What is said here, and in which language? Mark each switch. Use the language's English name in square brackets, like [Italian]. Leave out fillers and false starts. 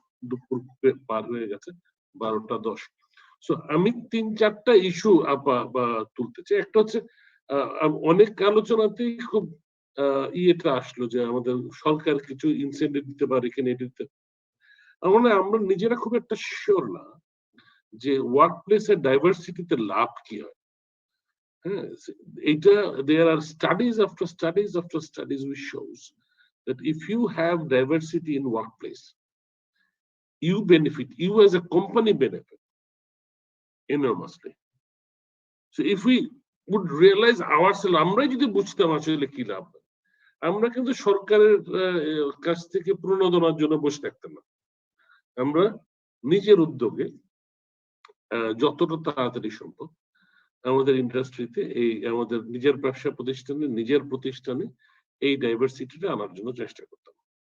[Bangla] দুপুর পার হয়ে গেছে 12টা 10। সো আমি 3-4টা ইস্যু তুলতে চাই। একটা হচ্ছে অনেক আলোচনাতেই খুব ইয়েটা আসলো যে আমাদের সরকার কিছু ইনসেন্টিভ দিতে পারে, এখানে দিতে, আমরা নিজেরা খুব একটা শিওর না যে ওয়ার্ক প্লেসের ডাইভার্সিটিতে লাভ কি হয়। হ্যাঁ, এটা [English] there are studies after studies after studies which shows that if you have diversity in workplace, you benefit, you as a company benefit enormously. So if we would realize ourselves, [Bangla] আমরাই যদি বুঝতাম আসলে কি লাভ, আমরা কিন্তু সরকারের কাছ থেকে প্রণোদনার জন্য বসে থাকতাম না। আমরা নিজের উদ্যোগে যতটা তাড়াতাড়ি সম্ভব আমাদের ইন্ডাস্ট্রিতে, এই আমাদের নিজের ব্যবসা প্রতিষ্ঠানে, নিজের প্রতিষ্ঠানে এই ডাইভার্সিটিটা আনার জন্য চেষ্টা করতাম।